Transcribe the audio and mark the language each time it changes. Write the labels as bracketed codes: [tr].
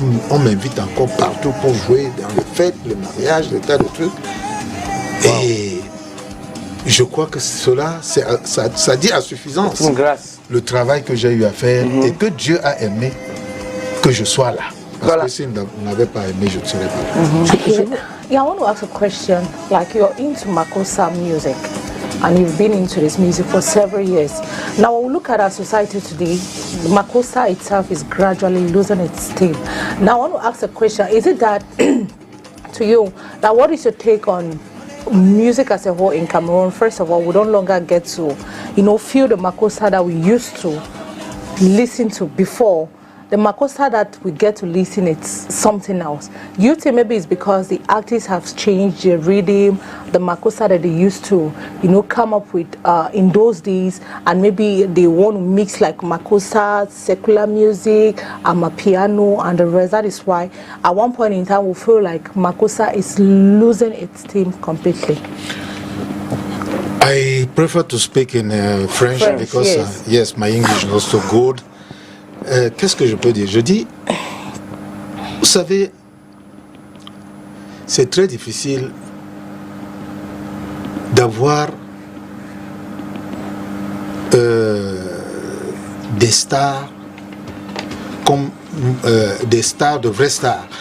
[fr] On m'invite encore partout pour jouer dans les fêtes, les mariages, les tas de trucs. Et je crois que cela, ça dit à suffisance le travail que j'ai eu à faire et que Dieu a aimé que je sois là. Parce que s'il n'avait pas aimé, je ne serais pas là. [en] Yeah, I want to ask a question. Like, you're into Makossa music and you've been into this music for several years. Now, when we look at our society today, Makossa itself is gradually losing its steam. Now, I want to ask a question. Is it that, to you, that what is your take on music as a whole in Cameroon? First of all, we don't longer get to, feel the Makossa that we used to listen to before. The Makossa that we get to listen, it's something else. You think maybe it's because the artists have changed their rhythm, the Makossa that they used to, come up with in those days, and maybe they want to mix like Makossa, secular music, Amapiano, and the rest. That is why at one point in time we feel like Makossa is losing its steam completely. I prefer to speak in French because yes, my English is not so good. [fr] Qu'est-ce que je peux dire? Je dis, vous savez, c'est très difficile d'avoir des stars comme des stars, de vraies stars.